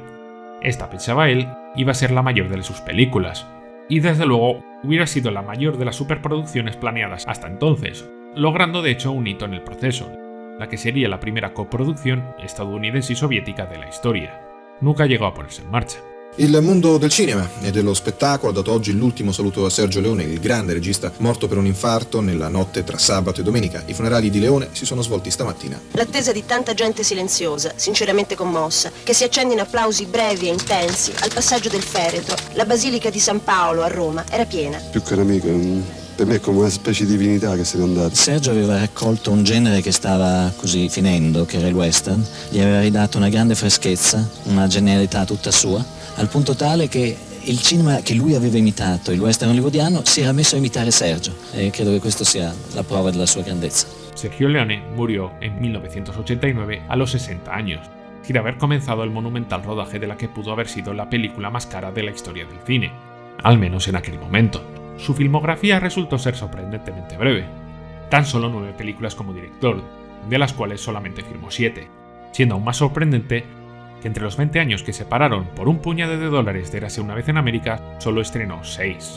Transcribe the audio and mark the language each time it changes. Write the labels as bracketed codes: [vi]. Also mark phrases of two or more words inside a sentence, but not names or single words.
[es] Esta, pensaba él, iba a ser la mayor de sus películas, y desde luego hubiera sido la mayor de las superproducciones planeadas hasta entonces, logrando de hecho un hito en el proceso, la que sería la primera coproducción estadounidense y soviética de la historia. Nunca llegó a ponerse en marcha. [it] Il mondo del cinema e dello spettacolo ha dato oggi l'ultimo saluto a Sergio Leone, il grande regista morto per un infarto nella notte tra sabato e domenica. I funerali di Leone si sono svolti stamattina. L'attesa di tanta gente silenziosa, sinceramente commossa, che si accende in applausi brevi e intensi al passaggio del feretro. La Basilica di San Paolo a Roma era piena. Più che un amico, per me è come una specie di divinità che se n'è andata. Sergio aveva raccolto un genere che stava così finendo, che era il western, gli aveva ridato una grande freschezza, una genialità tutta sua, al punto tale che il cinema che lui aveva imitato, il western hollywoodiano, si era messo a imitare Sergio, e credo che questo sia la prova della sua grandezza. [es] Sergio Leone murió en 1989 a los 60 años, sin haber comenzado el monumental rodaje de la que pudo haber sido la película más cara de la historia del cine, al menos en aquel momento. su filmografía resultó ser sorprendentemente breve. Tan solo 9 películas como director, de las cuales solamente filmó 7, siendo aún más sorprendente que entre los 20 años que separaron por un puñado de dólares de Érase una vez en América, solo estrenó 6.